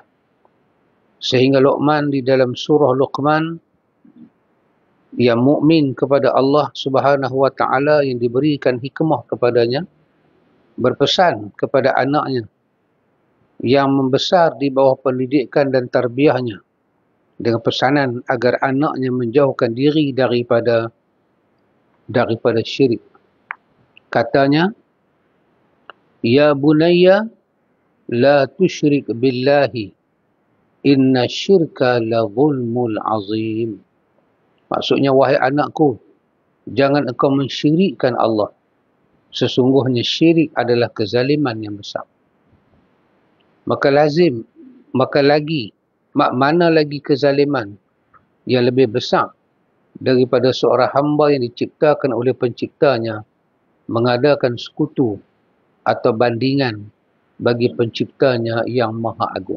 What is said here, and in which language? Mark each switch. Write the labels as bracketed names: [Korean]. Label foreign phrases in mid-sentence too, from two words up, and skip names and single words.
[Malay] Sehingga Luqman di dalam surah Luqman, yang mukmin kepada Allah Subhanahu wa taala yang diberikan hikmah kepadanya, berpesan kepada anaknya yang membesar di bawah pendidikan dan tarbiyahnya dengan pesanan agar anaknya menjauhkan diri daripada syirik. [Arabic] Katanya, "يا بني لا تشرك بالله إن الشرك لظلم عظيم." [Malay] Maksudnya, wahai anakku, jangan engkau mensyirikkan Allah. Sesungguhnya syirik adalah kezaliman yang besar. Mana lagi kezaliman yang lebih besar daripada seorang hamba yang diciptakan oleh penciptanya mengadakan sekutu atau bandingan bagi penciptanya yang maha agung.